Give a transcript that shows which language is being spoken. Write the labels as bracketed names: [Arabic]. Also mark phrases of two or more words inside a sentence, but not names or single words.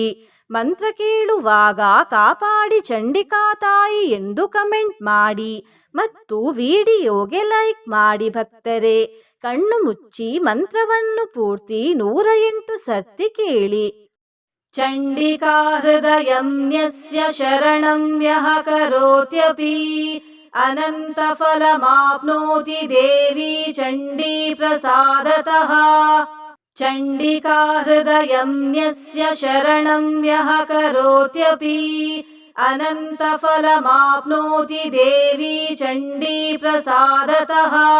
[Kannada] ಮಂತ್ರ ಕೇಳುವಾಗ ಕಾಪಾಡಿ ಚಂಡಿಕಾ ತಾಯಿ ಎಂದು ಕಮೆಂಟ್ ಮಾಡಿ ಮತ್ತು ವಿಡಿಯೋಗೆ ಲೈಕ್ ಮಾಡಿ. ಭಕ್ತರೇ, ಕಣ್ಣು ಮುಚ್ಚಿ ಮಂತ್ರವನ್ನು ಪೂರ್ತಿ 108 ಸರ್ತಿ ಕೇಳಿ. [Sanskrit] ಚಂಡಿಕಾ ಹೃದಯಂ ಯಸ್ಯ ಶರಣಂ ಯಃ ಕರೋತ್ಯಪಿ ಅನಂತ ಫಲಮಾಪ್ನೋತಿ ದೇವಿ ಚಂಡೀ ಪ್ರಸಾದತಃ. ಚಂಡಿಕಾ ಹೃದಯಂ ಯಸ್ಯ ಶರಣಂ ಯಃ ಕರೋತ್ಯಪಿ ಅನಂತ ಫಲಮಾಪ್ನೋತಿ ದೇವಿ ಚಂಡೀ ಪ್ರಸಾದತಃ.